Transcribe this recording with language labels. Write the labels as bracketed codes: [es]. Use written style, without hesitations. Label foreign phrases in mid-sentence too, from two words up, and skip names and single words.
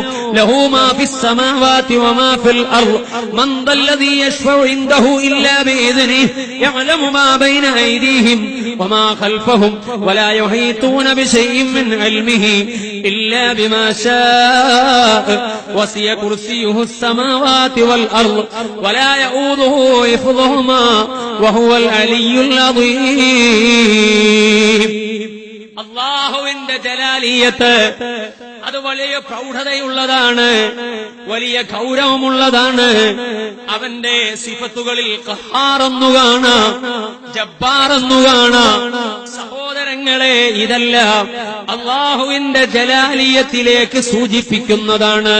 [ar] له ما في السماوات وما في الأرض من ذا الذي يشفع عنده إلا بإذنه يعلم ما بين أيديهم وما خلفهم ولا يحيطون بشيء من علمه إلا بما شاء وسع كرسيه السماوات والأرض ولا يؤوده حفظهما وهو العلي العظيم. [ml] അല്ലാഹുവിന്റെ ജലാലിയത്ത് അത് വലിയ പ്രൗഢതയുള്ളതാണ്, വലിയ ഗൗരവമുള്ളതാണ്. അവന്റെ സിഫത്തുകളിൽ ഖഹാർ എന്നു കാണാം, ജബ്ബാർ എന്നു കാണാം. സഹോദരങ്ങളെ, ഇതെല്ലാം അല്ലാഹുവിന്റെ ജലാലിയത്തിലേക്ക് സൂചിപ്പിക്കുന്നതാണ്.